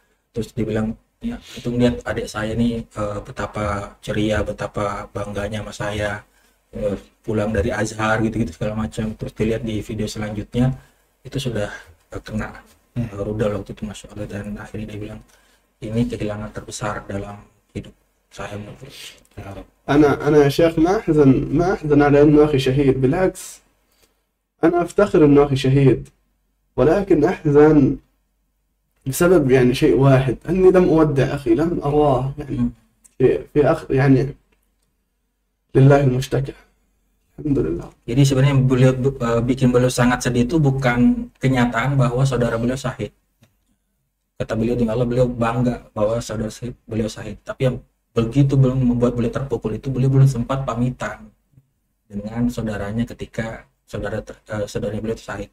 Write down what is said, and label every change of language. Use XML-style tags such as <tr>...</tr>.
<id>Terus dia bilang, ya itu ngeliat adik saya nih betapa ceria, betapa bangganya sama saya, pulang dari Azhar gitu-gitu segala macam. Terus dilihat di video selanjutnya itu sudah kena rudal waktu itu, Masya Allah, dan akhirnya dia bilang ini kehilangan terbesar dalam hidup saya.</id> <ar>أنا يا شيخ ما أحزن على إنه أخي شهيد، بالعكس أنا أفتخر إنه أخي شهيد، ولكن أحزن بسبب يعني شيء واحد، أني لم أودع أخي، لم أراه يعني في يعني لله المشتكى. Alhamdulillah.</ar> <id>Jadi sebenarnya beliau bikin beliau sangat sedih itu bukan kenyataan bahwa saudara beliau syahid. Kata beliau di Allah, beliau bangga bahwa saudara beliau syahid. Tapi yang begitu belum membuat beliau terpukul itu, beliau belum sempat pamitan dengan saudaranya ketika saudaranya beliau syahid.</id>